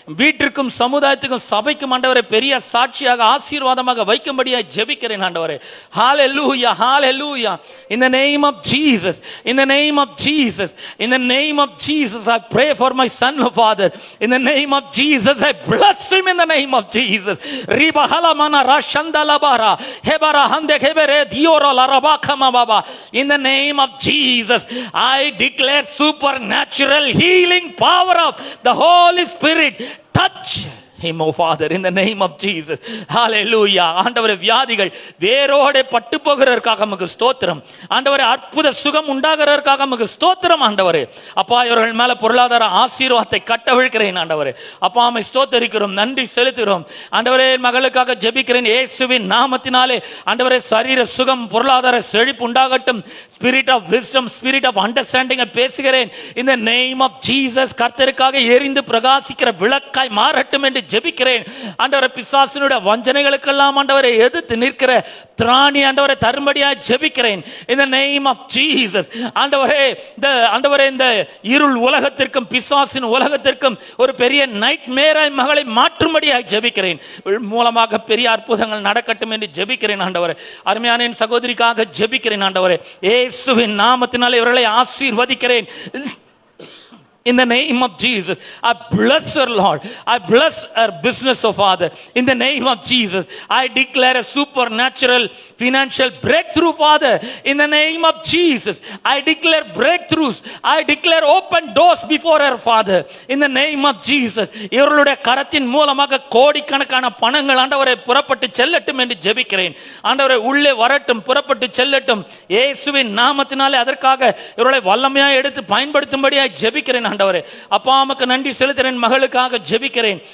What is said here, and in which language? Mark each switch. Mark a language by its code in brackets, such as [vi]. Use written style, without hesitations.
[ta] வீட்டிற்கும் சமுதாயத்துக்கும் சபைக்கும் ஆண்டவரே பெரிய சாட்சியாக ஆசீர்வாதமாக வைக்கும்படியாக ஜெபிக்கிறேன். ஆண்டவரே ஹalleluya, hallelujah. [en] In the name of Jesus, in the name of Jesus, in the name of Jesus, I pray for my son, Father. In the name of Jesus, I bless him in the name of Jesus. Ribahala mana rashandala bara hebara hande hebere diora la rabakama baba. In the name of Jesus, I declare supernatural healing power of the Holy Spirit touch him, oh Father, in the name of Jesus. Hallelujah. [ta] ஆண்டவரே வியாதிகள் வேரோட பட்டு போகிறதற்காக உமக்கு ஸ்தோத்திரம். ஆண்டவரே அற்புத சுகம் உண்டாகிறதற்காக உமக்கு ஸ்தோத்திரம். ஆண்டவரே அப்பா இவர்கள் மேல பொருளாதார ஆசீர்வாதத்தை கட்டவிழ்க்கிறேன். ஆண்டவரே அப்பா உம்மை ஸ்தோத்திரிக்கிறோம், நன்றி செலுத்துகிறோம். ஆண்டவரே மகளுக்காக ஜெபிக்கிறேன் இயேசுவின் நாமத்தினாலே. ஆண்டவரே சரீர சுகம், பொருளாதார செழிப்பு உண்டாகட்டும். [en] spirit of wisdom, spirit of understanding [ta] பேசுகிறேன். [en] in the name of Jesus. [ta] கர்த்தருக்காக எரிந்து பிரகாசிக்கிற விளக்காய் மாறட்டும் என்று ஜெபிக்கிறேன். ஆண்டவரே பிசாசினுடைய வஞ்சனைகளுக்கெல்லாம் ஆண்டவரை எதிர்த்து நிற்கிற திராணி ஆண்டவரை தரும்படியாய் ஜெபிக்கிறேன். [en] in the name of Jesus. [ta] ஆண்டவரே இந்த இருள் உலகத்திற்கும் பிசாசின் உலகத்திற்கும் ஒரு பெரிய நைட் மேராய் மகளை மாற்றும்படியாய் ஜெபிக்கிறேன். மூலமாக பெரிய அற்புதங்கள் நடக்கட்டும் என்று ஜெபிக்கிறேன். ஆண்டவரே அருமையான என் சகோதரிக்காக ஜெபிக்கிறேன். ஆண்டவரே இயேசுவின் நாமத்தினாலே இவர்களை ஆசீர்வதிக்கிறேன். [en] In the name of Jesus, I bless her, Lord. I bless her business, oh Father. In the name of Jesus, I declare a supernatural financial breakthrough, Father. In the name of Jesus, I declare breakthroughs. I declare open doors before her, Father. In the name of Jesus, [ta] இவர்களுடைய கரத்தின் மூலமாக கோடிக்கணக்கான பணங்கள் ஆண்டவரை புறப்பட்டு செல்லட்டும் என்று ஜெபிக்கிறேன். ஆண்டவரை உள்ளே வரட்டும், புறப்பட்டு செல்லட்டும். இயேசுவின் நாமத்தினாலே அதற்காக இவர்களை வல்லமையாக எடுத்து பயன்படுத்தும்படியாக ஜெபிக்கிறேன். ஆண்டவரே அப்பா உமக்கு நன்றி செலுத்துகிறேன். மகளுக்காக ஜெபிக்கிறேன்.